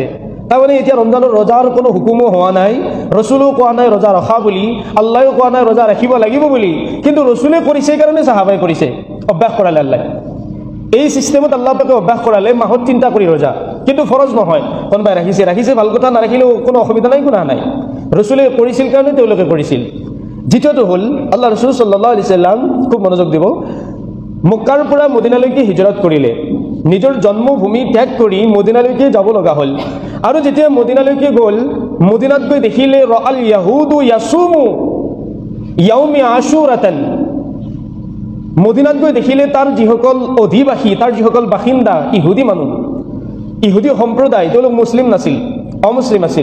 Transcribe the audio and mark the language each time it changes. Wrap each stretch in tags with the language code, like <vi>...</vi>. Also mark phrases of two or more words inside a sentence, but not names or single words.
<as>তাৰমানে এতিয়া ৰমজানৰ ৰোজাৰ কোনো হুকুমো হোৱা নাই, ৰসুলেও কোৱা নাই ৰোজা ৰখা বুলি, আল্লাহেও কোৱা নাই ৰোজা ৰাখিব লাগিব বুলি, কিন্তু ৰসুলে কৰিছে কাৰণে সাহাবাই কৰিছে, অভ্যাস কৰালে আল্লাহ। এই সিস্টেমত আল্লাহ পাকে অভ্যাস কৰালে মাহত 3টা কৰি ৰোজা, কিন্তু ফৰজ নহয়। কোনোবাই ৰাখিছে ভাল কথা, নাৰাখিলেও কোনো অসুবিধা নাই, গুনাহ নাই। ৰসুলে কৰিছিল কাৰণে তেওঁলোকে কৰিছিল। দ্বিতীয়টো হ'ল আল্লাহ ৰসুল</as> <ar>صلى الله عليه وسلم,</ar> <as>খুব মনোযোগ দিব, মক্কাৰ পৰা মদিনালৈকে হিজৰত কৰিলে। নিজৰ জন্মভূমি ত্যাগ কৰি মদিনালৈকে যাব লগা হ'ল। আৰু যেতিয়া মদিনালৈকে গ'ল, মদিনাত গৈ দেখিলে</as> <ar>رأى اليهود يصوم يوم عاشوراء.</ar> <as>মদিনাত গৈ দেখিলে তাৰ যিসকল অধিবাসী, তাৰ যিসকল বাসিন্দা, ইহুদী মানুহ, ইহুদী সম্প্ৰদায়, তেওঁলোক মুছলিম নাছিল, অমুছলিম আছিল।</as>